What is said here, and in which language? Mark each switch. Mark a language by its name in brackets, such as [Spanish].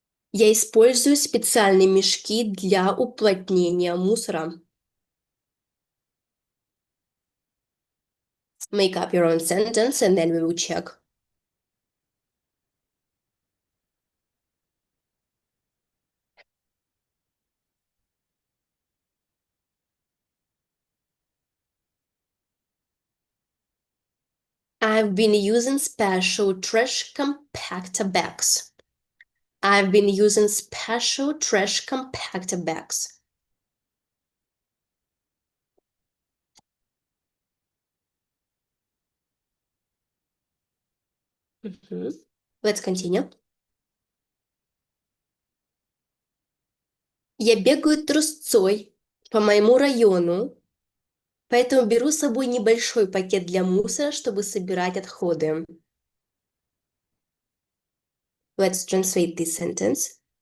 [Russian] Я использую специальные мешки для уплотнения мусора. [English] Make up your own sentence and then we will check. I've been using special trash compactor bags. I've been using special trash compactor bags. Let's continue. [Russian] Я бегаю трусцой по моему району, поэтому беру с собой небольшой пакет для мусора, чтобы собирать отходы. [English] Let's translate this sentence.